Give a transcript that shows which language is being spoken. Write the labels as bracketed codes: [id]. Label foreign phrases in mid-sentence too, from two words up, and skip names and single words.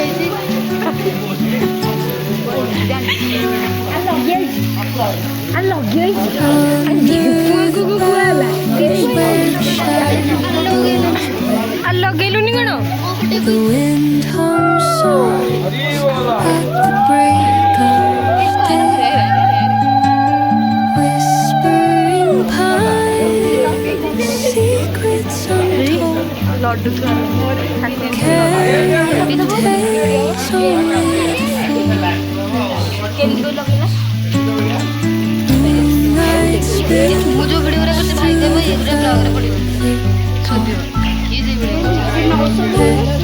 [or] ଲଗେଇଲୁନି କଣ [en] The wind hums soft at the break of day, whispering pines, secrets untold, [or] ଲଡୁ [en] carried days away. Moonlight spills [or] ମୁଁ ଯୋଉ ଭିଡ଼ିଓ ଗୁରା କରିଛି ଭାଇ ଦେବ ଏଗୁରା ବ୍ଲଗରେ ପଡ଼ିବ। କିଏ ଯେ ଭିଡ଼ିଓ